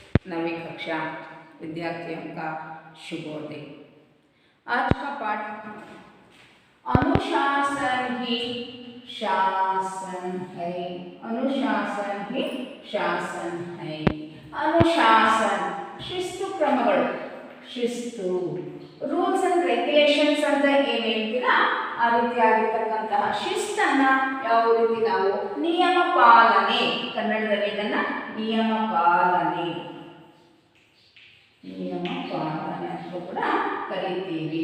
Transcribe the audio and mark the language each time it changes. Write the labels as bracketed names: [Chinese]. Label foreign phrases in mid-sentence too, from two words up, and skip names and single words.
[Hindi] नवी कक्षा विद्यार्थियों का शुभोदय। आज का पाठ अनुशासन ही शासन है। अनुशासन ही शासन है। [Kannada] अनुशासन ಶಿಸ್ತು ಕ್ರಮಗಳು, ಶಿಸ್ತು [English] rules and regulations [Kannada] ಅಂತ ಏನು ಹೇಳ್ತೀರಾ ಆ ರೀತಿಯಾಗಿರ್ತಕ್ಕಂತಹ ಶಿಸ್ತನ್ನ ಯಾವ ರೀತಿ ನಾವು ನಿಯಮ ಪಾಲನೆ, ಕನ್ನಡದಲ್ಲಿ ಇದನ್ನ ನಿಯಮ ಪಾಲನೆ ಅಂತ ಕೂಡ ಕರೀತೀವಿ.